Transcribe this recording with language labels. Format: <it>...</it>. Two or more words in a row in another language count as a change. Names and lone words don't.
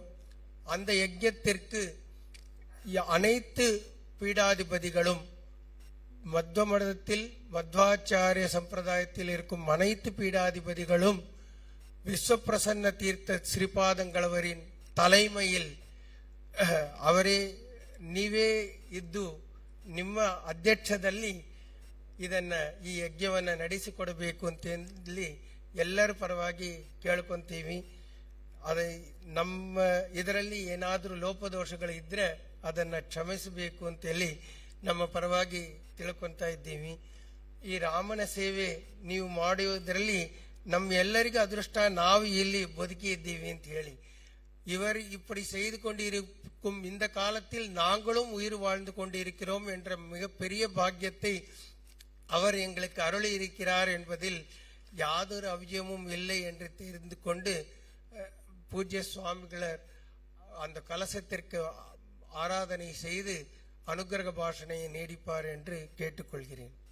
<ta>அந்த யஜ்யத்திற்கு அனைத்து பீடாதிபதிகளும் மத்வ மடத்தில் மத்வாச்சாரிய சம்பிரதாயத்தில் இருக்கும் அனைத்து பீடாதிபதிகளும் விஸ்வப்பிரசன்ன தீர்த்த ಶ್ರೀಪಾದಂಗಳವರಿன் தலைமையில்</ta> <kn>ಅವರೇ ನೀವೇ ಇದ್ದು ನಿಮ್ಮ ಅಧ್ಯಕ್ಷದಲ್ಲಿ ಈ ಯಜ್ಞವನ್ನು ನಡೆಸಿಕೊಡಬೇಕು ಅಂತ ಹೇಳಿ ಎಲ್ಲರ ಪರವಾಗಿ ಕೇಳ್ಕೊಂತೀವಿ. ನಮ್ಮ ಇದರಲ್ಲಿ ಏನಾದರೂ ಲೋಪದೋಷಗಳು ಇದ್ರೆ ಅದನ್ನ ಕ್ಷಮಿಸಬೇಕು ಅಂತ ಹೇಳಿ ನಮ್ಮ ಪರವಾಗಿ ತಿಳ್ಕೊಂತಾ ಇದ್ದೀವಿ. ಈ ರಾಮನ ಸೇವೆ ನೀವು ಮಾಡುವುದರಲ್ಲಿ ನಮ್ಮೆಲ್ಲರಿಗೂ ಅದೃಷ್ಟ, ನಾವು ಇಲ್ಲಿ ಬದುಕಿ ಇದ್ದೀವಿ ಅಂತ ಹೇಳಿ.</kn> <ta>இவர் இப்படி செய்து கொண்டிருக்கும் இந்த காலத்தில் நாங்களும் உயிர் வாழ்ந்து கொண்டிருக்கிறோம் என்ற மிகப்பெரிய பாக்கியத்தை அவர் எங்களுக்கு அருளி இருக்கிறார் என்பதில் யாதொரு அவ்வியமும் இல்லை என்று தெரிந்து கொண்டு பூஜ்ய சுவாமிகளர் அந்த கலசத்திற்கு ஆராதனை செய்து அனுகிரக பாஷணையை நீடிப்பார் என்று கேட்டுக்கொள்கிறேன்.</ta>